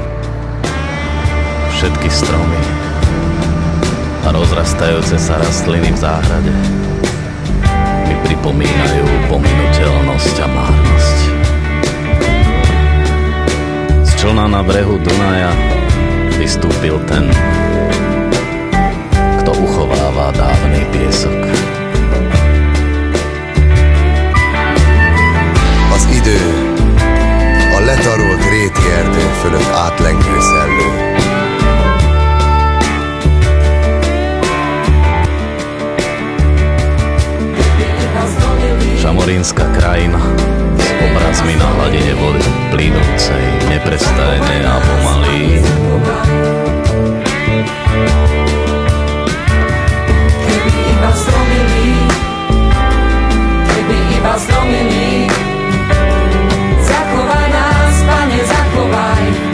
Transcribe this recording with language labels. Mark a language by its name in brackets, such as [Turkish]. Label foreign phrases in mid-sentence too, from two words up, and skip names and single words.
[Slovak] Všetky stromy a rozrastajúce sa rastliny v záhrade mi pripomínajú pominuteľnosť a márnosť. Z člna na brehu Dunaja vystúpil ten, kto uchováva dávny piesok. [Hungarian] Az idő a letarolt réti erdő fölött átlengő szellő. [Slovak] Šamorínska krajina s obrazmi na hladine vody, plynúcej, neprestajne a pomalý. Keby iba zlomili, zachovaj nás, Pane, zachovaj.